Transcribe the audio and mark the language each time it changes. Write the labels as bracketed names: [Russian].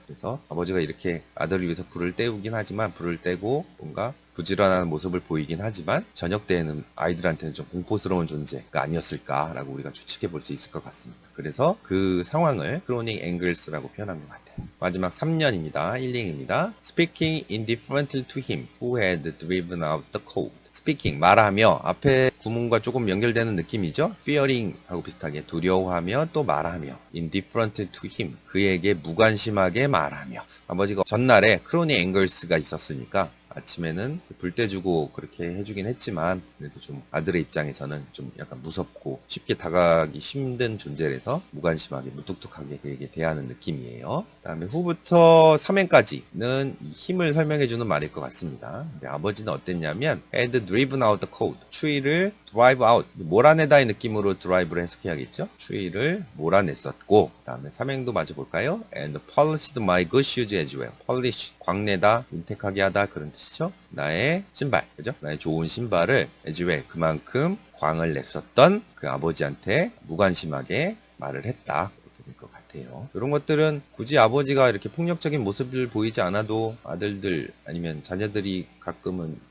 [Korean] 그래서 아버지가 이렇게 아들을 위해서 불을 때우긴 하지만 불을 떼고 뭔가 부지런한 모습을 보이긴 하지만 저녁 때에는 아이들한테는 좀 공포스러운 존재가 아니었을까라고 우리가 추측해 볼 수 있을 것 같습니다. 그래서 그 상황을 크로닝 앵글스라고 표현한 것 같아요. 마지막 3년입니다. 1링입니다. [English] Speaking indifferently to him who had driven out the cold. [Korean] Speaking, 말하며 앞에 구문과 조금 연결되는 느낌이죠. Fearing 하고 비슷하게 두려워하며 또 말하며 [English] indifferent to him, [Korean] 그에게 무관심하게 말하며. 아버지가 전날에 크로닝 앵글스가 있었으니까 아침에는 불 떼주고 그렇게 해주긴 했지만 그래도 좀 아들의 입장에서는 좀 약간 무섭고 쉽게 다가가기 힘든 존재라서 무관심하게 무뚝뚝하게 그에게 대하는 느낌이에요. 그 다음에 후부터 3행까지는 힘을 설명해주는 말일 것 같습니다. 근데 아버지는 어땠냐면 [English] had driven out the cold, [Korean] 추위를 drive out, 몰아내다의 느낌으로 drive를 해석해야겠죠. 추위를 몰아냈었고 그 다음에 3행도 마저 볼까요? [English] And polished my good shoes as well. [Korean] polish, 광내다, 윤택하게 하다 그런 뜻이죠. 나의 신발, 그죠? 나의 좋은 신발을 [English] as well, [Korean] 그만큼 광을 냈었던 그 아버지한테 무관심하게 말을 했다. 이렇게 될 것 같아요. 이런 것들은 굳이 아버지가 이렇게 폭력적인 모습을 보이지 않아도 아들들 아니면 자녀들이 가끔은